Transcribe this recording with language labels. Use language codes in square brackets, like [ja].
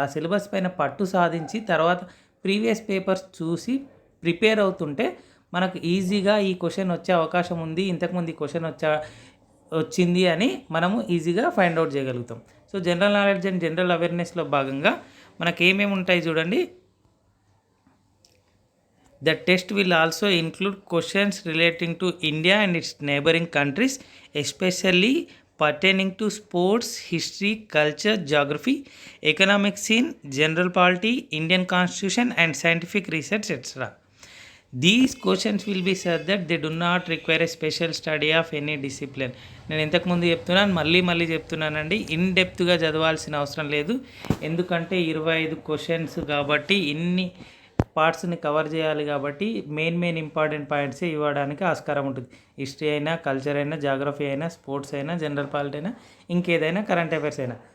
[te] ఆ సిలబస్ పైన పట్టు సాధించి తర్వాత ప్రీవియస్ పేపర్స్ చూసి ప్రిపేర్ అవుతుంటే మనకు ఈజీగా ఈ క్వశ్చన్ వచ్చే అవకాశం ఉంది, ఇంతకుముందు ఈ క్వశ్చన్ వచ్చింది అని మనము ఈజీగా ఫైండ్ అవుట్ చేయగలుగుతాం. So general knowledge and general అవేర్నెస్లో భాగంగా మనకు ఏమేమి ఉంటాయి చూడండి. [en] The test will also include questions relating to India and its neighboring countries, especially pertaining to sports, history, culture, geography, economic scene, general polity, Indian constitution and scientific research, etc. These questions will be said that they do not require a special study of any discipline. [te] నేను ఇంతకుముందు చెప్తున్నాను, మళ్ళీ చెప్తున్నానండి, in డెప్త్గా చదవాల్సిన అవసరం లేదు. ఎందుకంటే 25 క్వశ్చన్స్ కాబట్టి ఇన్ని పార్ట్స్ని కవర్ చేయాలి కాబట్టి మెయిన్ ఇంపార్టెంట్ పాయింట్సే ఇవ్వడానికి ఆస్కారం ఉంటుంది. హిస్టరీ అయినా, కల్చర్ అయినా, జాగ్రఫీ అయినా, స్పోర్ట్స్ అయినా, జనరల్ పాలిటీ అయినా, ఇంకేదైనా కరెంట్ అఫైర్స్ అయినా.